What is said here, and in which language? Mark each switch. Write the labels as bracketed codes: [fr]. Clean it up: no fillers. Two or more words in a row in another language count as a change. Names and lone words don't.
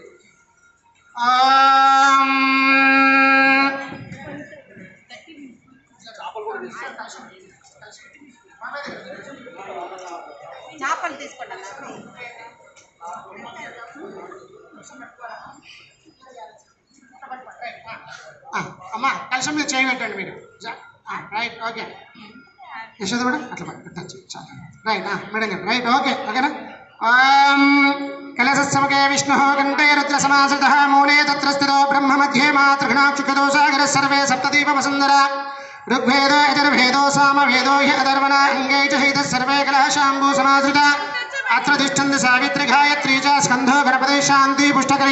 [te] చేపలు తీసుకోండి అమ్మా కలశం మీద చేయబెట్టండి మీరు. [en] right okay [te] యశోద కూడా అట్లా పెట్టచ్చు చాలా [en] right madam [te] గారు [en] right okay [te] ఓకేనా. [sa] कलशस्समके विष्णुः कण्ठे रुद्रसमाश्रितः मूले तत्र स्थितो ब्रह्म मध्ये मातृघ्नाक्षुकतो सागरः सर्वे सप्तदीपवसुन्धरा ऋग्वेदो यजुर्वेदो सामवेदो हि अथर्वण अङ्गे च हितः सर्वे कलशाम्बू समाश्रिता अत्र तिष्ठन्ति सावित्री गायत्री च स्कन्धो गणपतिः शान्ति पुष्टकरी